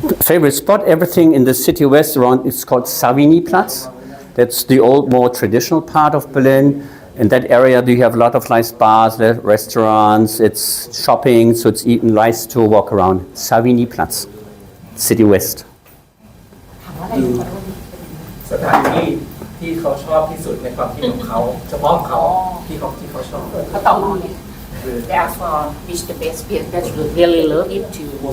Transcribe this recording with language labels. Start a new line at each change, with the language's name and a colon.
English: Favorite spot, everything in the city west around, it's called Savignyplatz. That's the old, more traditional part of Berlin. In that area, you have a lot of nice bars, restaurants, it's shopping, so it's even nice to walk around. Savignyplatz, city west.
Thai: สถานที่ที่เขาชอบที่สุดในความคิดของเขาเฉพาะของเขาที่เขาชอบ เขาตอบมาเนี่ย
English: They ask for which the best place that you really love it to